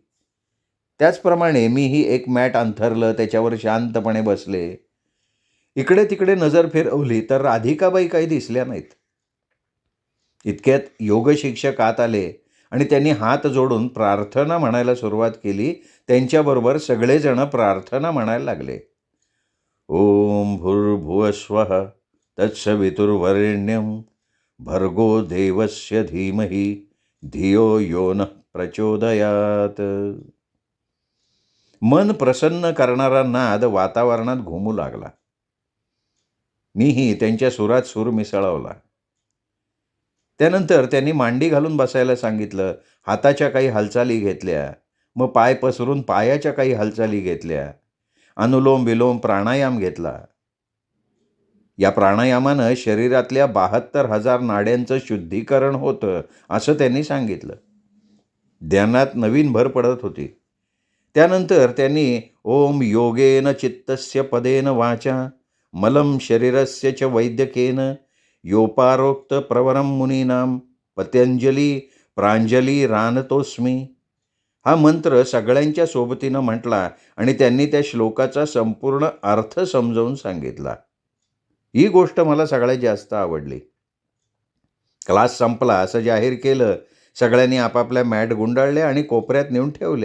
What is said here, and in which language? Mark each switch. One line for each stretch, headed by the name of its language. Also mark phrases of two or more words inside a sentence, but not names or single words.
Marathi: त्याचप्रमाणे मीही एक मॅट अंथरलं, त्याच्यावर शांतपणे बसले. इकडे-तिकडे नजर फिरवली तर राधिकाबाई काही दिसल्या नाहीत. इतक्यात योग शिक्षक आत आले आणि त्यांनी हात जोडून प्रार्थना म्हणायला सुरुवात केली. त्यांच्याबरोबर सगळेजण प्रार्थना म्हणायला लागले.
Sanskrit: ओम भूर्भुवस्वः तत्सवितुर्वरेण्यं भर्गो देवस्य धीमहि धियो यो नः प्रचोदयात.
Marathi: मन प्रसन्न करणारा नाद वातावरणात घुमू लागला. मीही त्यांच्या सुरात सूर मिसळवला. त्यानंतर त्यांनी मांडी घालून बसायला सांगितलं. हाताच्या काही हालचाली घेतल्या. मग पाय पसरून पायाच्या काही हालचाली घेतल्या. अनुलोम-विलोम प्राणायाम घेतला. या प्राणायामानं शरीरातल्या 72,000 नाड्यांचं शुद्धीकरण होतं, असं त्यांनी सांगितलं. ध्यानात नवीन भर पडत होती.
Sanskrit: त्यानंतर त्यांनी ओम योगेन चित्तस्य पदेन वाचा मलं शरीरस्य च वैद्यकेन योपारोक्त प्रवरम मुनीनाम पतंजली प्रांजली रानतोस्मी
Marathi: हा मंत्र सगळ्यांच्या सोबतीनं म्हटला आणि त्यांनी त्या श्लोकाचा संपूर्ण अर्थ समजावून सांगितला. ही गोष्ट मला सगळ्यात जास्त आवडली. क्लास संपला असं जाहीर केलं. सगळ्यांनी आपापल्या मॅट गुंडाळल्या आणि कोपऱ्यात नेऊन ठेवल्या.